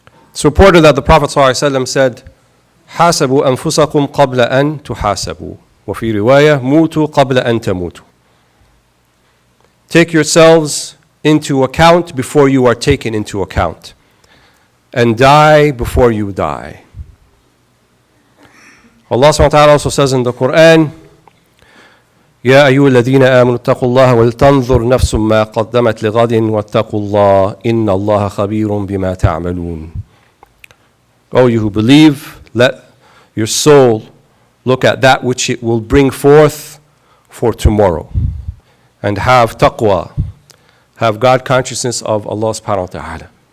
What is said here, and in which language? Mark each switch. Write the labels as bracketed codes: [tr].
[en] It's reported that the Prophet ﷺ said, [ar] حاسبوا أنفسكم قبل أن تحاسبوا وفي رواية موتوا قبل أن تموتوا. [en] Take yourselves into account before you are taken into account, and die before you die. Allah subhanahu wa ta'ala also says in the Quran, [ar] يا أيها الذين آمنوا اتقوا الله ولتنظر نفس ما قدمت لغد واتقوا الله إن الله خبير بما تعملون. [en] O you who believe, let your soul look at that which it will bring forth for tomorrow, and have taqwa, have God consciousness of Allah subhanahu wa ta'ala.